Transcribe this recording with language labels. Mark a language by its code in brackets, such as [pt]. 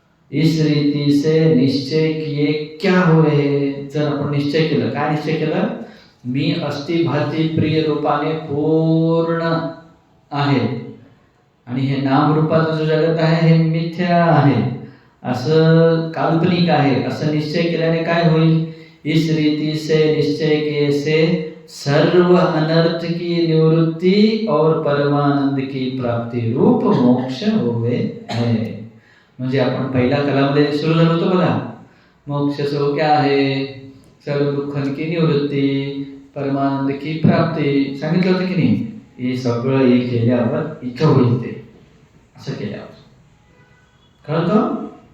[hi] इस रीति से निश्चय किए क्या हुए? [mr] जर आपण निश्चय केलं, काय निश्चय केलं? मी अस्ति भाति प्रिय रूपाने पूर्ण आहे आणि हे नाम रूपाचं जो जगत आहे हे मिथ्या आहे, असं काल्पनिक आहे, असं निश्चय केल्याने काय होईल? [hi] इस रीति से निश्चय किए से सर्व अनर्थ की निवृत्ति और परमानंद की प्राप्ति रूप मोक्ष होवे है. [mr] म्हणजे आपण पहिला कलामध्ये सुरू झालो होतो बघा, मोक्ष सो क्या आहे? सर्व दुःखांची की निवृत्ती, परमानंद की प्राप्ती सांगितलं होतं की नाही? हे सगळं हे केल्यावर इथं होईल ते, असं केल्यावर कळतं.